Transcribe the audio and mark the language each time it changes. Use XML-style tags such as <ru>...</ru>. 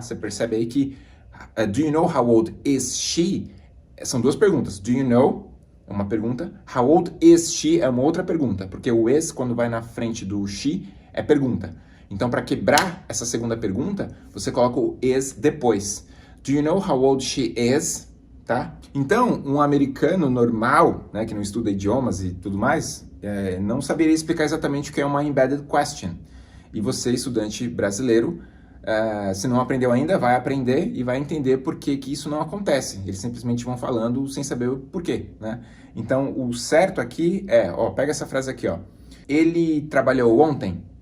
<pt>Você percebe aí que</pt> <en>do you know how old is she?</en> <pt>São duas perguntas.</pt> <en>Do you know</en> <pt>é uma pergunta.</pt> <en>How old is she</en> <pt>é uma outra pergunta. Porque o is, quando vai na frente do she, é pergunta. Então, para quebrar essa segunda pergunta, você coloca o is depois.</pt> <en>Do you know how old she is?</en> <pt>Tá? Então, um americano normal, né, que não estuda idiomas e tudo mais, não saberia explicar exatamente o que é uma embedded question. E você, estudante brasileiro, se não aprendeu ainda, vai aprender e vai entender por que isso não acontece. Eles simplesmente vão falando sem saber o porquê, né? Então, o certo aqui é, pega essa frase aqui, Ele trabalhou ontem.</pt>